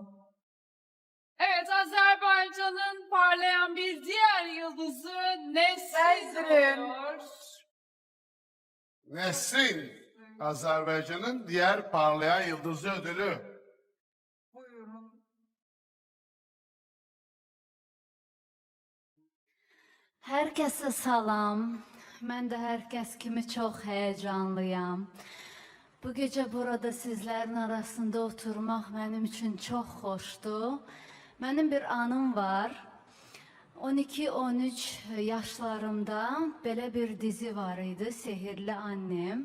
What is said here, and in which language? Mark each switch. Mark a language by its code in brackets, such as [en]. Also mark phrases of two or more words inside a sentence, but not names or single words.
[tr] Evet, Azerbaycan'ın parlayan bir diğer yıldızı Nesrin Nesrin. oluyor. Nesrin, Azerbaycan'ın diğer parlayan yıldızı ödülü. Buyurun. [az] Herkese salam. Mən də hər kəs kimi çox həyəcanlıyam. Bu gecə burada sizlərin arasında oturmaq mənim üçün çox xoşdur. Mənim bir anım var. 12-13 yaşlarımda belə bir dizi var idi, Sehirli Annem.